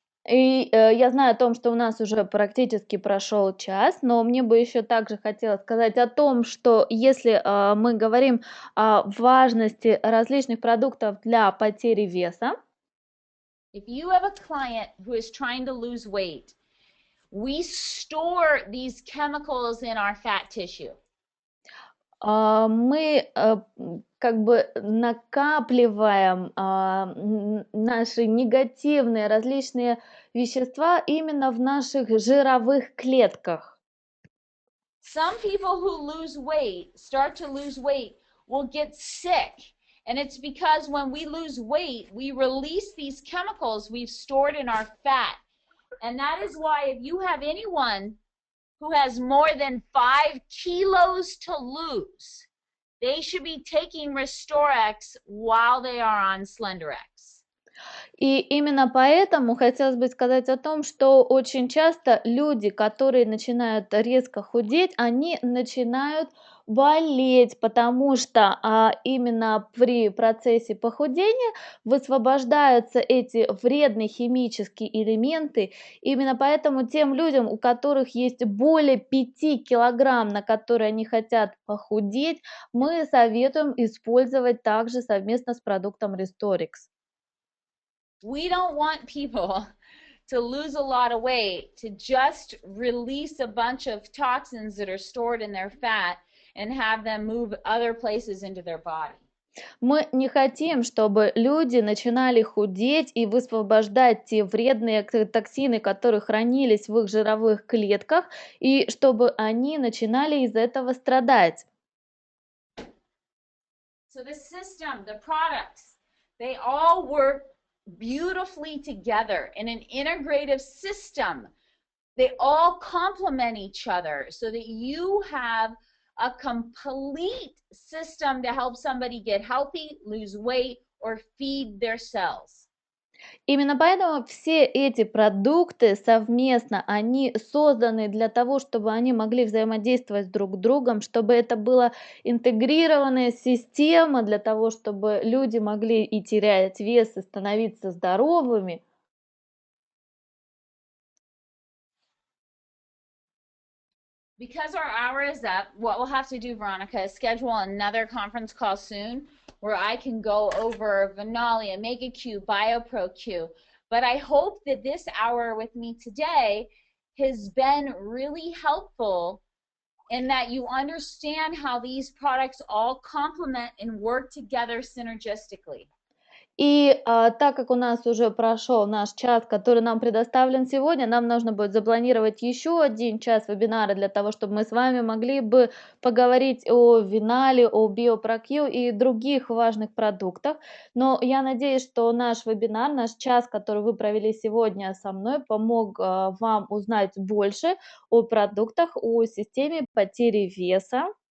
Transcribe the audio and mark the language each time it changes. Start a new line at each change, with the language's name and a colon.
Russian: И я знаю о том, что у нас уже практически прошел час, но мне бы еще также хотелось сказать о том, что если мы говорим о важности различных продуктов для потери веса,
English: if you have a client who is trying to lose weight, we store these chemicals in our fat tissue.
Russian: мы как бы накапливаем наши негативные различные вещества именно в наших жировых клетках.
English: Some people who start to lose weight, will get sick. And it's because when we lose weight, we release these chemicals we've stored in our fat. And that is why if you have anyone who has more than 5 kilos to lose, they should be taking Restoriix while they are on Slenderiix.
Russian: И именно поэтому хотелось бы сказать о том, что очень часто люди, которые начинают резко худеть, они начинают болеть, потому что именно при процессе похудения высвобождаются эти вредные химические элементы. Именно поэтому тем людям, у которых есть более 5 килограмм, на которые они хотят похудеть, мы советуем использовать также совместно с продуктом Restoriix.
English: We don't want people to lose a lot of weight, to just release a bunch of toxins that are stored in their fat and have them move other places into their body.
Russian: Мы не хотим, чтобы люди начинали худеть и высвобождать те вредные токсины, которые хранились в их жировых клетках, и чтобы они начинали из этого страдать.
English: So the system, the products, they all work beautifully together in an integrative system. They all complement each other so that you have a complete system to help somebody get healthy, lose weight, or feed their cells.
Russian: Именно поэтому все эти продукты совместно, они созданы для того, чтобы они могли взаимодействовать друг с другом, чтобы это была интегрированная система для того, чтобы люди могли и терять вес, и становиться здоровыми.
English: Because our hour is up, what we'll have to do, Veronica, is schedule another conference call soon where I can go over Venalia, MegaQ, BioProQ. But I hope that this hour with me today has been really helpful in that you understand how these products all complement and work together synergistically.
Russian: И так как у нас уже прошел наш час, который нам предоставлен сегодня, нам нужно будет запланировать еще 1 час вебинара для того, чтобы мы с вами могли бы поговорить о Винале, о BioProQ и других важных продуктах. Но я надеюсь, что наш вебинар, наш час, который вы провели сегодня со мной, помог вам узнать больше о продуктах, о системе потери веса.